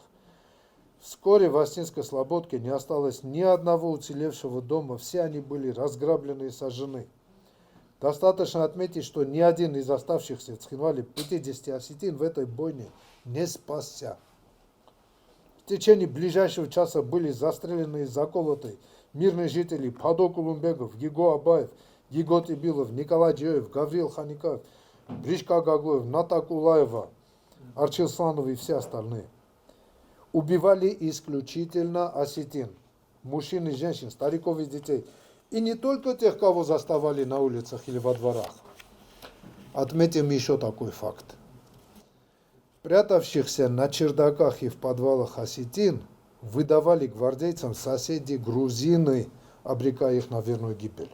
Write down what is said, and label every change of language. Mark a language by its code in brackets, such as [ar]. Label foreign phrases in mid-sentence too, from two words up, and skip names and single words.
[ru] Вскоре в Остинской слободке не осталось ни одного уцелевшего дома, все они были разграблены и сожжены. Достаточно отметить, что ни один из оставшихся в Цхинвале 50 осетин в этой бойне не спасся. В течение ближайшего часа были застрелены и заколоты мирные жители Падо Кулумбегов, Гиго Абаев, Гиго Тибилов, Николай Джоев, Гавриил Ханикаев, Бришка Гаглоев, Ната Кулаева, Арчил Сланов и все остальные. Убивали исключительно осетин, мужчин и женщин, стариков и детей. И не только тех, кого заставали на улицах или во дворах. Отметим еще такой факт. Прятавшихся на чердаках и в подвалах осетин выдавали гвардейцам соседи грузины, обрекая их на верную гибель.